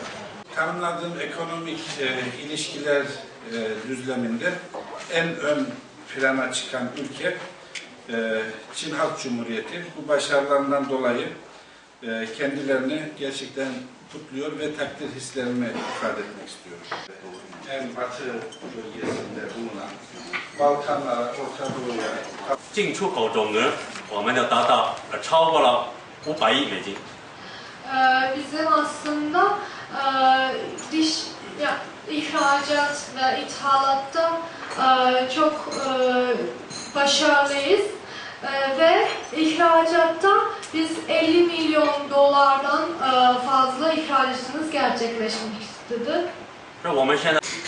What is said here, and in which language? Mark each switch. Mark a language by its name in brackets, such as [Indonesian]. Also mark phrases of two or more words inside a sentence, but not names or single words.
[Turkish] Tanımladığım ekonomik ilişkiler düzleminde en ön plana çıkan ülke Çin Halk Cumhuriyeti. Bu başarılarından dolayı kendilerini gerçekten kutluyor ve takdir hislerimi ifade etmek istiyorum. En batı bölgesinde bulunan Balkanlara, Orta Doğu'ya [Chinese] 进出口总额我们就达到超过了500亿美金。 [Turkish] Bizim aslında ihracat ve ithalatta çok başarılıyız ve ihracatta biz 50 milyon dolardan fazla ihracatımız gerçekleşmiştir. [Chinese] 那我们现在。